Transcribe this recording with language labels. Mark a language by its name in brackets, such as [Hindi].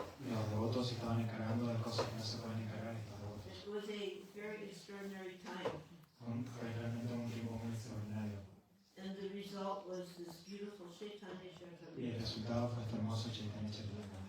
[Spanish] Los devotos se estaban encargando de cosas que no se pueden encargar estos devotos. [English] It was a very extraordinary time. [Spanish] Fue realmente un tiempo muy extraordinario. [English] And the result was this beautiful Chaitanya [Spanish] Y el [English] Charitamrita. [Spanish] resultado fue este hermoso Chaitanya Charitamrita.